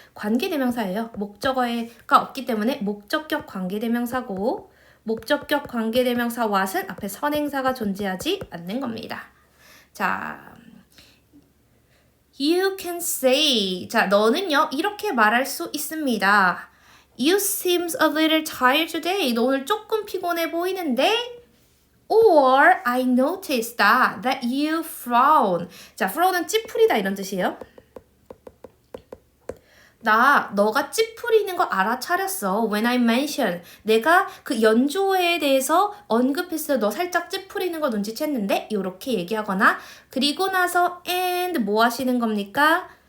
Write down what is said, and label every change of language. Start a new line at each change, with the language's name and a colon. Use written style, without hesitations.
Korean: 관계대명사예요. 목적어가 없기 때문에 목적격 관계대명사고 목적격 관계대명사 what은 앞에 선행사가 존재하지 않는 겁니다.
English: 자, you can say.
Korean: 자, 너는요, 이렇게 말할 수 있습니다.
English: You seems a little tired today.
Korean: 너 오늘 조금 피곤해 보이는데?
English: Or I noticed that you frown.
Korean: 자, frown은 찌푸리다 이런 뜻이에요. 너가 찌푸리는 거 알아차렸어.
English: When I mention.
Korean: 내가 그 연주회에 대해서 언급했을 때 너 살짝 찌푸리는 거 눈치챘는데? 이렇게 얘기하거나 그리고 나서 and 뭐 하시는 겁니까?